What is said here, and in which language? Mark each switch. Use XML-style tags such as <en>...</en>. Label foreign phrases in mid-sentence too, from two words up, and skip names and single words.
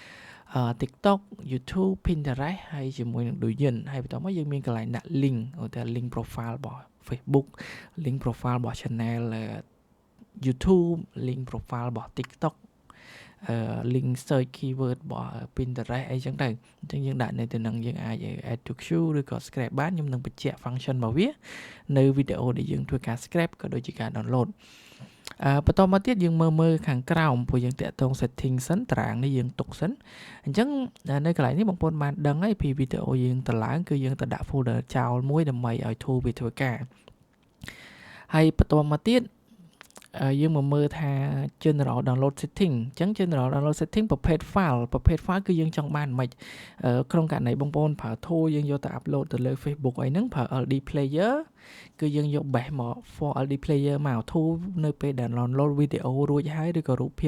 <km>TikTok YouTube Pinterest ហើយជាមួយនឹង Douyin ហើយបន្តមកយើងមានកន្លែងដាក់ link ឧទាហរណ៍</km> <en>link profile</en> <km>របស់ Facebook</km> <en>link profile</en> <km>របស់ channel YouTube</km> <en>link profile</en> <km>របស់ TikTok</km> <en>link search keyword</en> <km>របស់ Pinterest អីចឹងទៅអញ្ចឹងយើងដាក់នៅទៅនឹងយើងអាច</km> <en>add to queue</en> <km>ឬក៏ scrap បានខ្ញុំនឹងបញ្ជាក់ function របស់វានៅវីដេអូដែលយើងធ្វើការ scrap ក៏ដូចជាការ download បន្តមកទៀតយើងមើលខាងក្រោមព្រោះយើងតាក់ទង setting សិនតារាងនេះយើងទុកសិនអញ្ចឹងនៅកន្លែងនេះបងប្អូនបានដឹងហើយពី វីដេអូយើងទៅឡើងគឺយើងទៅដាក់ folder ចោលមួយដើម្បីឲ្យ tool វាធ្វើការហើយបន្តមកទៀតយើងមកមើលថា</km> <en>general download setting</en> <km>អញ្ចឹង</km> <en>general download setting</en> <km>ប្រភេទ file គឺយើងចង់បានមិនក្នុងករណីបងប្អូនប្រើ tool យើងយកទៅ upload ទៅលើ Facebook អីហ្នឹងប្រើ LD player គឺយើងយក base មក for LD player មក tool នៅពេលដែល download វីដេអូរួចហើយឬក៏រូបភាព</km>